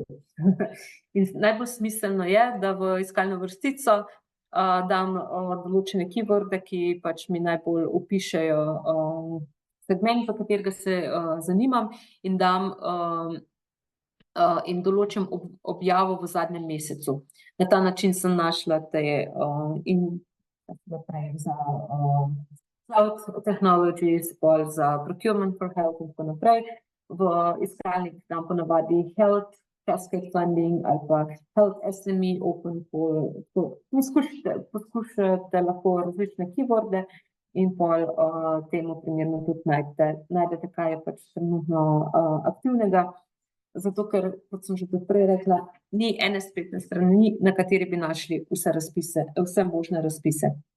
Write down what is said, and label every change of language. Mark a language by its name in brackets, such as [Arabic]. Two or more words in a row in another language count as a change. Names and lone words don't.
[Slovenian] In najbolj smiselno je, da v iskalno vrstico dam določene keyworde, ki pač mi najbolj opišejo segment, za katerega se zanimam, in dam in določim objavo v zadnjem mesecu. Na ta način sem našla te za [English] cloud technologies, [Slovenian] bolj za [English] procurement for health [Slovenian] in tako naprej. V iskalnik dam ponavadi [English] health, cascade funding [Slovenian] ali pa [English] health SME, open for [Slovenian] poskušate lahko različne keyworde in pol temu primerno tudi najdete, kaj je pač trenutno aktivnega. Zato, ker, kot sem že prej rekla, ni ene spletne strani, na kateri bi našli vse razpise, vse možne razpise.